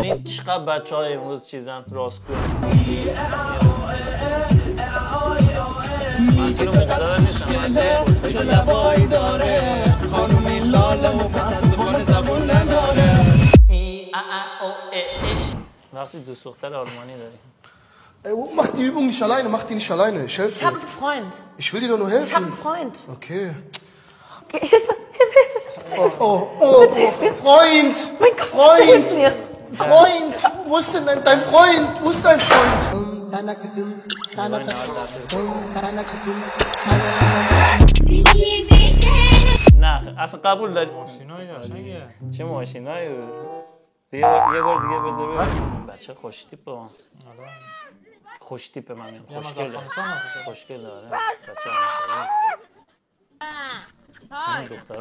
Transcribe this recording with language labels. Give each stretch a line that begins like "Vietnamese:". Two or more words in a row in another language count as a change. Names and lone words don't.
Persian: یعنی چقدر بچه های امروز چیزن راست کن چه لبایی داره خانومی لاله متاسفانه زبون نداره وقتی دوست دختر آلمانی داری
German: Mach die Übung nicht alleine, mach die nicht alleine. Ich helfe dir. Ich habe einen Freund. Ich will dir doch nur helfen. Ich habe einen Freund. Okay. Okay, Hilfe. Freund! Mein Gott, Freund! Freund! Wo ist denn dein Freund? Wo ist dein Freund?
Persian: نه اصلا قبول داری چه ماشینایی یه بار دیگه بذار بچه خوش تیپه خوش تیپه من میگم خوشگل داره بچه